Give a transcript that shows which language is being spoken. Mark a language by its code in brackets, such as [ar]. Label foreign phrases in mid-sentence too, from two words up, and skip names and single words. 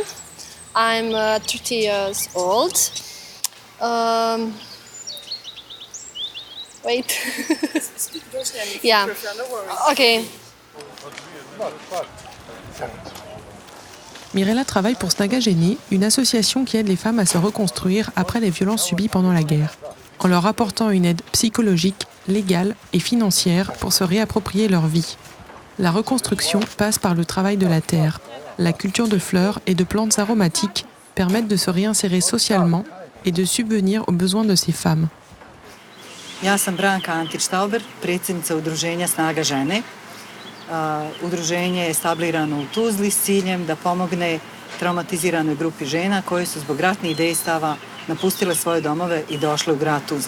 [en] I'm 30 years old. Wait. Yeah. Okay. [fr] Mirela travaille pour Snaga Žene, une association qui aide les femmes à se reconstruire après les violences subies pendant la guerre, en leur apportant une aide psychologique, légale et financière pour se réapproprier leur vie. La reconstruction passe par le travail de la terre. La culture de fleurs et de plantes aromatiques permettent de se réinsérer socialement et de subvenir aux besoins de ces femmes. [bs] Ja sam Branka Antić-Tauber, predsjednica udruženja Snaga žene. Udruženje je establirano u Tuzli s ciljem da pomogne traumatiziranoj grupi žena koje su zbog ratnih dejstava napustile svoje domove i došle u grad Tuzla.